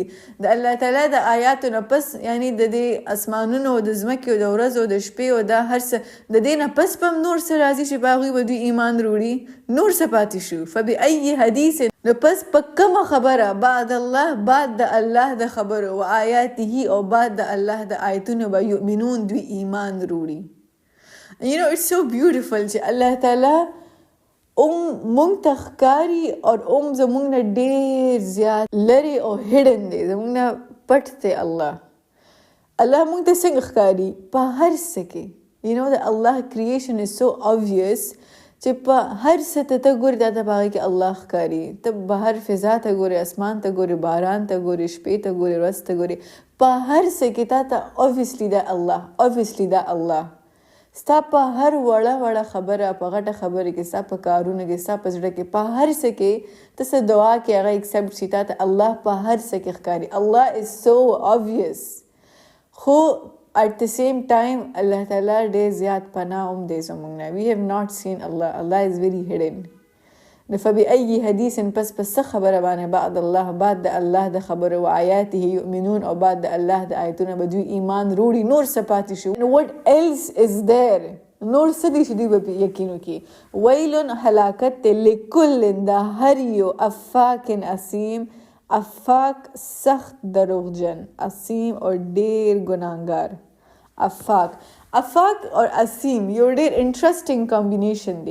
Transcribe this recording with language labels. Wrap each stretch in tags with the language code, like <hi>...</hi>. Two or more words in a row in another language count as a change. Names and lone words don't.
<ps>د الله تعالی د آیاتو نه پس یعنی د دې اسمانونو او د ځمکې او د ورځو او د شپې او دا هر څه د دې نه پس به هم نور څه راځي چې په هغوی به دوی ایمان روړي. نور څه پاتې شو؟</ps> <ar>فبأي حدیث</ar> <ps>نو پس په کومه خبره</ps> <ar>بعد الله</ar> <ps>بعد د الله د خبرو</ps> <ar>و آیاته</ar> <ps>او بعد د الله د آیتونو به یؤمنون دوی ایمان روړي.</ps> <en>it's so beautiful</en> <ps>چې الله تعالی مونږ ته ښکاري او زمونږ نه ډېر زیات لرې او هیډن دی، زمونږ نه پټ دی. الله مونږ ته څنګه ښکاري؟ په هر څه کې.</ps> <en>the Allah creation is so obvious</en> <ps>چې په هر څه ته ګورې دا ته په هغې کې الله ښکاري. ته بهر فضا ته ګورې، اسمان ته ګورې، باران ته ګورې، شپې ته ګورې، ورځ ته ګورې، په هر څه کې تا ته obviously دا الله ستا په هر وړه خبره، په غټه خبره کې، ستا په کارونه کې، ستا په زړه کې، په هر څه کې ته څه دعا کې هغه ایکسپټ شي، تا ته الله په هر څه کې ښکاري.</ps> <en>الله is so obvious</en> <ps>خو</ps> <en>at the same time</en> <ps>الله تعالی ډېر زیات پناه هم دی زموږ نه.</ps> <en>we have not seen Allah is very hidden.</en> <ar>فبأي حدیث</ar> <ps>پس څه خبره باندې</ps> <ar>بعد الله</ar> <ps>بعد د الله د خبره</ps> <ar>و آیاته یؤمنون</ar> <ps>او بعد د الله د آیتونه به دوی ایمان روړي. نور څه پاتې شو؟</ps> <en>what else is there؟</en> <ps>نور څه دي چې دوی به یقین وکړي؟ ویلن هلاکت لکل د هر یو</ps> <ar>افاک اسیم،</ar> <ps>افاک سخت دروغجن، اسیم اور ډیر ګناهګار. افاق اور اسیم یو ډېر</ps> <en>interesting combination</en> <ps>دی.</ps>